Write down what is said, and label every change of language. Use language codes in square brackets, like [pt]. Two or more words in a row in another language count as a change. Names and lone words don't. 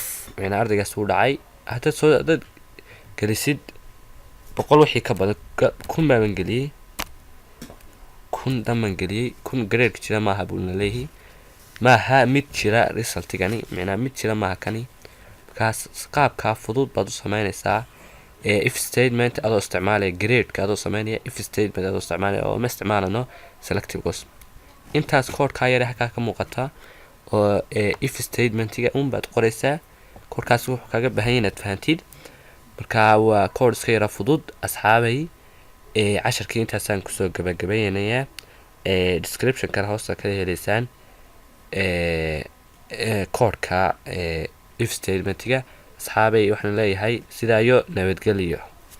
[so] macnaa ardaygaas uu dhacay. haddaad gelisid 100 wixii ka badan 1000 baan geliyey. 1000 dhammaan geliyey. 1000 grade jira maaha buu leeyahay. maaha mid jira resultigani. macnaa mid jira maaha kani. markaas qaabka fudud baad u sameynaysaa. [en] if statement [so] adoo isticmaalaya grade-ka adoo sameynaya [en] if statement [so] adoo isticmaalaya oo ma isticmaalano [en] selective course. [so] intaas koodhka yar halkaa ka muuqata oo [en] if statement-ga [so] baad qoraysaa. koodhkaas wuxuu kaga baahan yahay inaad fahantid. marka waa koodh iska yara fudud asxaabay. casharkii intaasaan kusoo gabagabaynayaa. description-kana hoosta ka helaysaan koodhka [en] if statement-ga. [so] asxaabay waxaan leeyahay sidaayo nabadgelyo.